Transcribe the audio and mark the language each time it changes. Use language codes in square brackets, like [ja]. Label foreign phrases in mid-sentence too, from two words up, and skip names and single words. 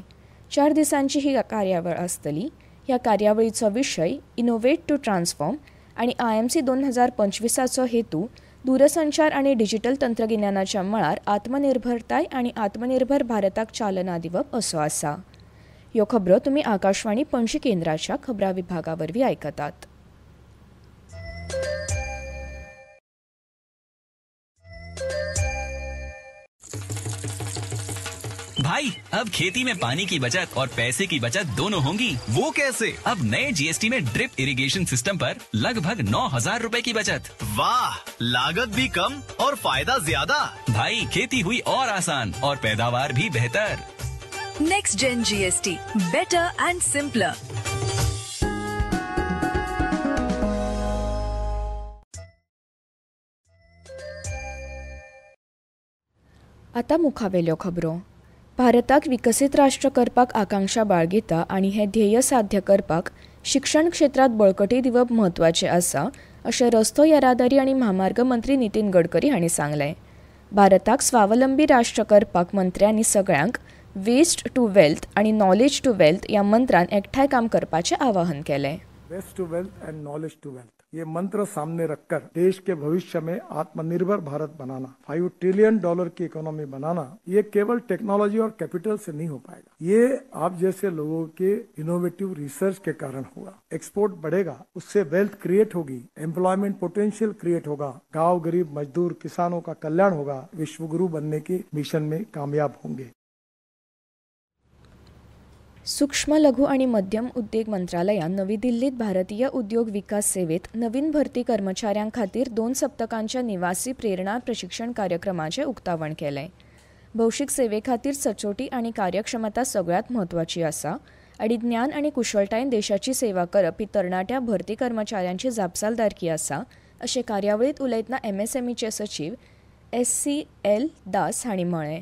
[kok] 4 दिसांची ही कार्यावळ आसतली. ह्या कार्यावळीचो विशय [en] innovate to transform [kok] आनी IMC 2025चो हेतू दूरसंचार आनी डिजिटल तंत्रगिन्यानाच्या मळार आत्मनिर्भरताय आनी आत्मनिर्भर भारताक चालना दिवप असो आसा. ह्यो खबरो तुम्ही आकाशवाणी पणजी केंद्राच्या खबरां विभागावरवीं आयकतात. [hi] भाई, अब खेती में पानी की बचत और पैसे की बचत दोनों होंगी। वो कैसे? अब नए जीएसटी में [en] drip irrigation system [hi] पर लगभग 9,000 रुपए की बचत। वाह, लागत भी कम और फायदा ज्यादा। भाई, खेती हुई और आसान और पैदावार भी बेहतर। [en] Next Gen GST, better and simpler. [kok] आता मुखावेल्यो खबरो. भारताक विकसीत राष्ट्र करपाक आकांक्षा बाळगिता आनी हें ध्येय साध्य करपाक शिक्षण क्षेत्रात बळकटी दिवप म्हत्वाचें आसा अशें रस्तो येरादारी आनी म्हामार्ग मंत्री नितीन गडकरी हांणी सांगलें. भारताक स्वावलंबी राष्ट्र करपाक मंत्र्यांनी सगळ्यांक [en] waste to wealth [kok] आनी [en] knowledge to wealth [kok] ह्या मंत्रान एकठांय काम करपाचें आवाहन केलें. [en] waste to wealth and knowledge to wealth, [hi] ये मंत्र सामने रखकर देश के भविष्य में आत्मनिर्भर भारत बनाना, $5 ट्रिलियन की इकोनॉमी बनाना, ये केवल टेक्नोलॉजी और कैपिटल से नहीं हो पाएगा. ये आप जैसे लोगों के [en] innovative research [hi] के कारण होगा. एक्सपोर्ट बढ़ेगा, उससे [en] wealth create [hi] होगी, [en] employment potential create [hi] होगा, गांव गरीब मजदूर किसानों का कल्याण होगा, विश्वगुरु बनने के मिशन में कामयाब होंगे. [kok] सूक्ष्म लघु आणि मध्यम उद्योग मंत्रालयान नवी दिल्लीत भारतीय उद्योग विकास सेवेत नवीन भरती कर्मचाऱ्यां खातीर 2 सप्तकांच्या निवासी प्रेरणा प्रशिक्षण कार्यक्रमाचें उक्तावण केलें. भौशीक सेवे खातीर सचोटी आनी कार्यक्षमता सगळ्यांत म्हत्वाची आसा आनी ज्ञान आनी कुशळटायेन देशाची सेवा करप ही तरणाट्या भरती कर्मचाऱ्यांची जापसालदारकी आसा अशें कार्यावळींत उलयतना MSMEचे सचीव SCL दास हांणी म्हळें.